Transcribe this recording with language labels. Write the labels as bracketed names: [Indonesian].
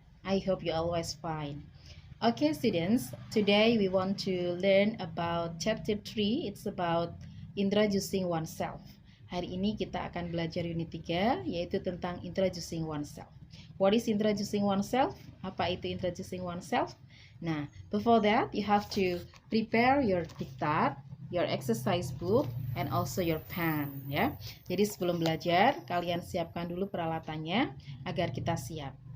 [English] I hope you're always fine. Okay, students. Today we want to learn about chapter 3. It's about introducing oneself. [Indonesian] Hari ini kita akan belajar unit 3, yaitu tentang introducing oneself. [English] What is introducing oneself? [Indonesian] Apa itu [English] introducing oneself? Nah, before that, you have to prepare your diktat, your exercise book, and also your pen, ya. [Indonesian] Jadi sebelum belajar, kalian siapkan dulu peralatannya agar kita siap.